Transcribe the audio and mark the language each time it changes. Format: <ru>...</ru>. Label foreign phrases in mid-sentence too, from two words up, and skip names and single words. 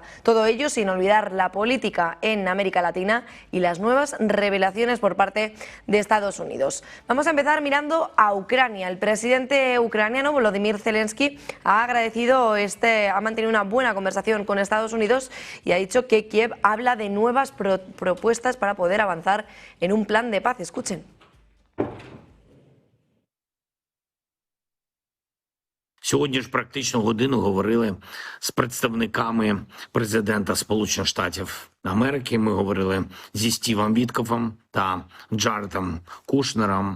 <es>Todo ello sin olvidar la política en América Latina y las nuevas revelaciones por parte de Estados Unidos. Vamos a empezar mirando a Ucrania. El presidente ucraniano Volodymyr Zelensky ha mantenido una buena conversación con Estados Unidos y ha dicho que Kiev habla de nuevas propuestas para poder avanzar en un plan de paz. Escuchen.</es> <uk>Сьогодні ж практично годину говорили з представниками президента Сполучених Штатів Америки. Ми говорили зі Стівом Віткофом та Джаредом Кушнером.</uk>